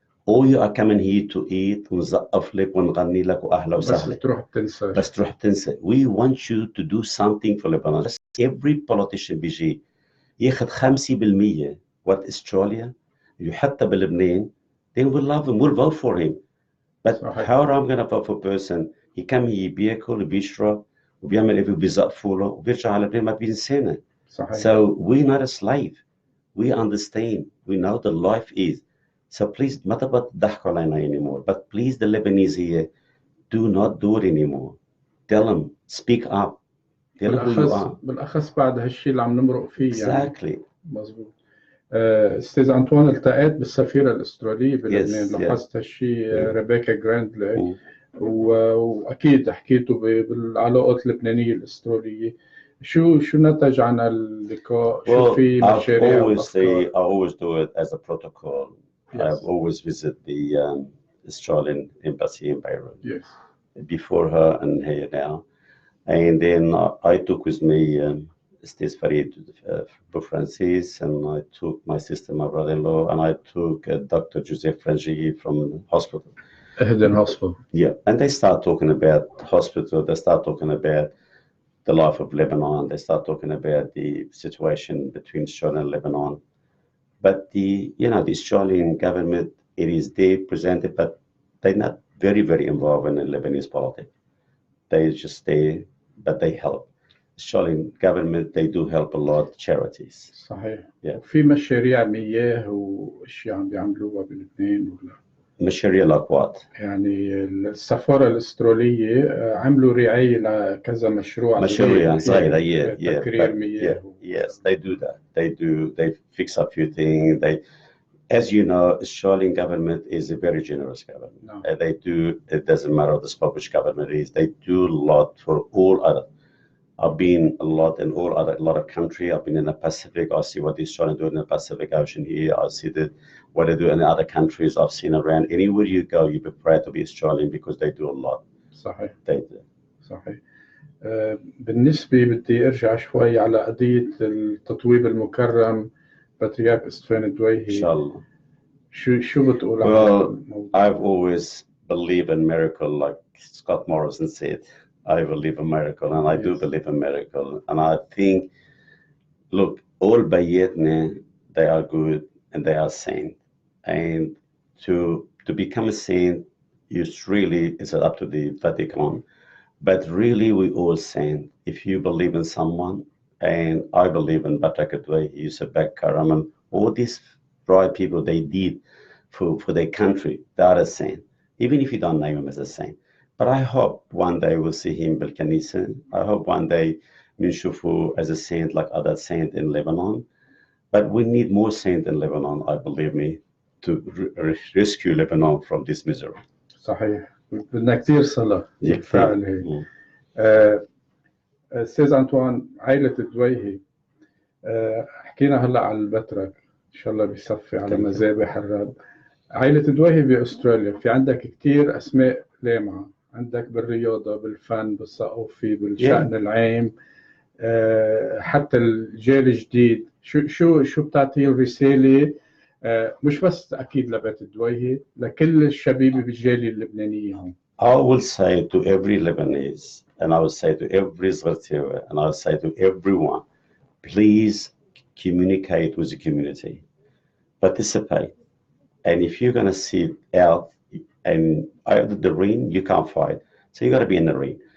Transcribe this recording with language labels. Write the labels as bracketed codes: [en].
[en] Or you are coming here to eat [ar] ونزقف لك ونغني لك وأهلا وسهلا. بس تروح تنسى. بس تروح تنسى. [en] We want you to do something for Lebanon. Every politician [ar] بيجي ياخذ [en] 50% what Australia [ar] يحطها بلبنان, [en] then we'll love him, we'll vote for him. But [ar] صحيح. [en] how am I gonna vote for a person? He come here [ar] بياكل وبيشرب وبيعمل إيه وبيزقفوا له وبيرجع على لبنان ما بينسانا. صحيح. [en] So we're not a slave. We understand. We know the life is. So please, [ar] ما تبغى تضحكوا علينا [en] anymore. But please, the Lebanese here, do not do it anymore. Tell them, speak up. Tell them who you are. [ar] بالأخص بعد هالشيء اللي عم نمرق فيه. [en] Exactly. [ar] يعني. مظبوط. أستاذ أنطوان التقيت بالسفيرة الأسترالية بلبنان. لاحظت هالشيء. ريبيكا جراندلي. وأكيد حكيتوا بالعلاقات اللبنانية الأسترالية. شو نتج عن اللقاء؟ شو في مشاريع؟ [en] I always do it as a protocol. Yes. I've always visit the Australian embassy in Beirut. Yes. Before her and here now. And then I took with me Stes Farid Francis, and I took my sister, my brother-in-law, and I took Dr. Joseph Frangi from the hospital. Eden Hospital. Yeah, and they start talking about hospital, they start talking about the life of Lebanon, they start talking about the situation between Australia and Lebanon. But the Australian government, it is they presented, but they're not very, very involved in the Lebanese politics. They just stay, but they help. Australian government, they do help a lot charities. [ar] صحيح. [en] Yeah. [ar] في مشاريع مياه واشياء عم بيعملوها بلبنان ولا؟ مشاريع [en] like what? [ar] يعني السفارة الأسترالية عملوا رعاية لكذا مشروع. مشاريع صغيرة. [en] Yeah. [ar] تكرير مياه. [en] Yes, they do that. They fix a few things. As you know, Australian government is a very generous government. No. It doesn't matter what the Scottish government is, they do a lot for all other. I've been a lot in a lot of countries. I've been in the Pacific. I see what the Australians do in the Pacific Ocean here. I see what they do in other countries. I've seen around. Anywhere you go, you be proud to be Australian because they do a lot. [ar] صحيح. [en] They do. [ar] صحيح. بالنسبة بدي أرجع شوي على قضية التطويب المكرم بطريرك أنطوان دويهي. إن شاء الله. شو بتقول عن الموضوع؟ [en] I've always believed in miracle, like Scott Morrison said. I believe in miracle, and I do believe in miracle. And I think, look, all Bayetne, they are good and they are saint. And to become a saint, it's up to the Vatican. But really, we all saint. If you believe in someone, and I believe in Doueihi, Sarkis Karam, and all these bright people, they did for their country, they are a saint. Even if you don't name him as a saint. But I hope one day we'll see him [ar] بالكنيسة. [en] I hope one day [ar] نشوفه [en] as a saint like other saint in Lebanon. But we need more saint in Lebanon, I believe me, to rescue Lebanon from this misery. [ar] صحيح. بدنا كثير صلاة. بالفعل هيك. أستاذ أنطوان، عائلة دويهي حكينا هلا على البترك، إن شاء الله بيصفي على مذابح الرب. عائلة دويهي بأستراليا في عندك كثير أسماء لامعة، عندك بالرياضة، بالفن، بالثقافة، بالشأن العام، حتى الجيل الجديد. شو بتعطيه رسالة مش بس أكيد لبيت الدويهي، لكل الشبيبة بالجالية اللبنانية هون. [en] I will say to every Lebanese, and I will say to every Zghartiwa, and I will say to everyone, please communicate with the community, participate. And if you're going to sit out and out of the ring, you can't fight. So you got to be in the ring.